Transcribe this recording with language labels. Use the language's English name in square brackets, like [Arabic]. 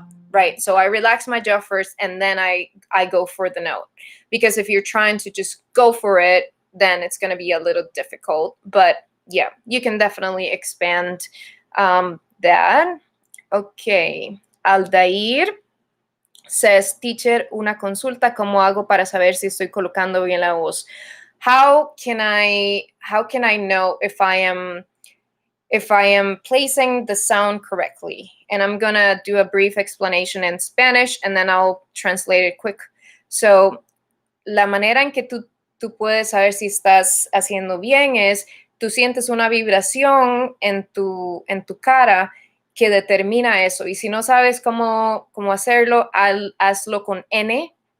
[English] Right. So I relax my jaw first, and then I go for the note. Because if you're trying to just go for it, then it's going to be a little difficult. But yeah, you can definitely expand that. Okay. [Spanish] Aldair says, teacher, una consulta, ¿cómo hago para saber si estoy colocando bien la voz? [English] How can I know if I am placing the sound correctly? And I'm gonna do a brief explanation in Spanish and then I'll translate it quick. [Spanish] So, la manera en que tú puedes saber si estás haciendo bien es, tú sientes una vibración en tu cara que determina eso. Y si no sabes cómo hacerlo, hazlo con N.